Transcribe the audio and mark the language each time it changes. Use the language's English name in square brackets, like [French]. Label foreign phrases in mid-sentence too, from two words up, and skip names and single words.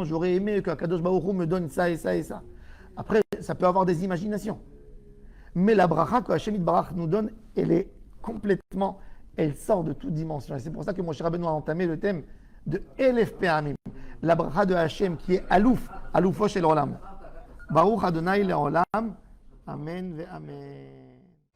[French] J'aurais aimé que [Hebrew] הקדוש ברוך הוא [French] me donne ça et ça et ça. Après, ça peut avoir des imaginations. Mais la bracha que [Hebrew] השם יתברך [French] nous donne, elle est complètement, elle sort de toute dimension. Et c'est pour ça que mon cher Rabbeinu a entamé le thème de [Hebrew] אלף פעמים. [French] La bracha de Hashem qui est Alouf, [Hebrew] אלופו של עולם. ברוך אדני לעולם. אמן ואמן.